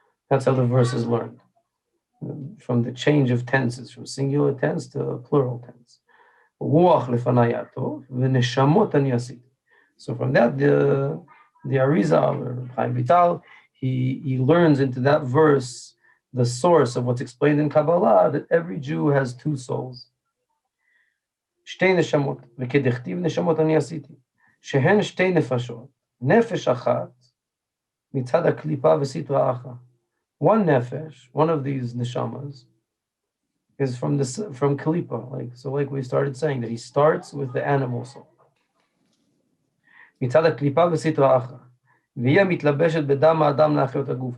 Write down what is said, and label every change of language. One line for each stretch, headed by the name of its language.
English: That's how the verse is learned. From the change of tenses, from singular tense to plural tense.
Hebrew: Ruach lefanai ya'atof, v'neshamot ani asiti.
English: So from that, the Arizal, or Chaim Vital, he learns into that verse the source of what's explained in Kabbalah, that every Jew has two souls.
Hebrew: שתי נשמות, וכדכתיב נשמות אני עשיתי, שהן שתי נפשות, נפש אחת, מצד הקליפה וסטרא אחרא.
English: One nefesh, one of these neshamas, is from klipa, like we started saying, that he starts with the animal soul.
Hebrew: מצד הקליפה וסטרא אחרא. והיא מתלבשת בדם האדם להחיות הגוף.